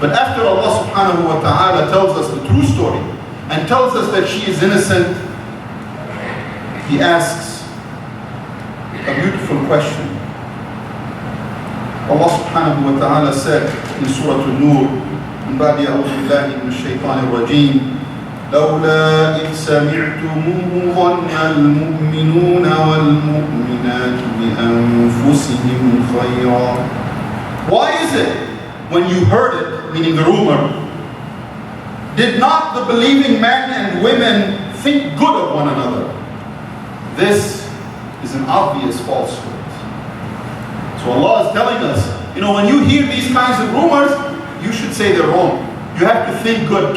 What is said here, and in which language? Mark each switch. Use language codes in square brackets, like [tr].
[en] But after Allah subhanahu wa ta'ala tells us the true story and tells us that she is innocent, He asks a beautiful question. Allah subhanahu wa ta'ala said in Surah An-Nur, [ar] من بعد أعوذ بالله من الشيطان الرجيم لولا إذ سمعتموه ظن المؤمنون والمؤمنات بأنفسهم خيرا. [en] Why is it when you heard it, meaning the rumor, did not the believing men and women think good of one another? This is an obvious falsehood. So Allah is telling us, when you hear these kinds of rumors, you should say they're wrong. You have to think good.